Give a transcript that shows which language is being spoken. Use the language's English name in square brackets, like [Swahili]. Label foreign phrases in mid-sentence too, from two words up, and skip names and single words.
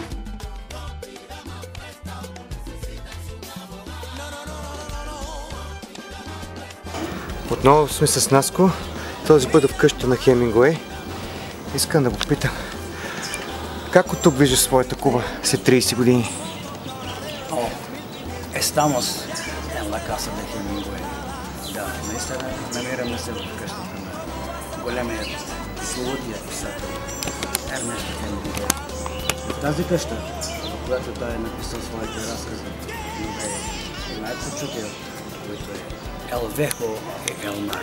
[Bulgarian] Отново сме с Наско, този път в къщата на Хемингуей. Искам да го питам, как от тук виждаш своята Куба след 30 години? [Spanish] Estamos en la casa de Hemingway. [Bulgarian] Да, наистина намираме се в къщата на големият славутия писател Ернест Хемингуей. В тази къща, в която той е написал своите разкази, най-почутия, който е El Viejo и El Mar.